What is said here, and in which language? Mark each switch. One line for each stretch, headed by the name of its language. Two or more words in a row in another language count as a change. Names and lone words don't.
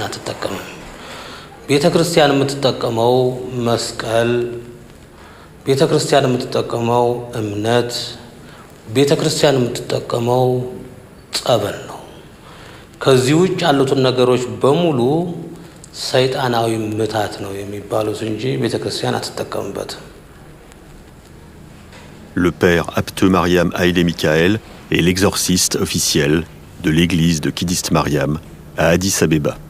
Amharic: አትጠቀምም። ቤተክርስቲያን የምትጠቀመው መስቀል፣ ቤተክርስቲያን የምትጠቀመው እምነት፣ ቤተክርስቲያን የምትጠቀመው ጸበል ነው። ከዚህ ውጭ ያሉትን ነገሮች በሙሉ ሰይጣናዊ ምታት ነው የሚባሉት እንጂ ቤተክርስቲያን አትጠቀምበትም።
French: Le père Abteux Mariam Haïlé Michael est l'exorciste officiel de l'église de Kidist Mariam à Addis Abeba.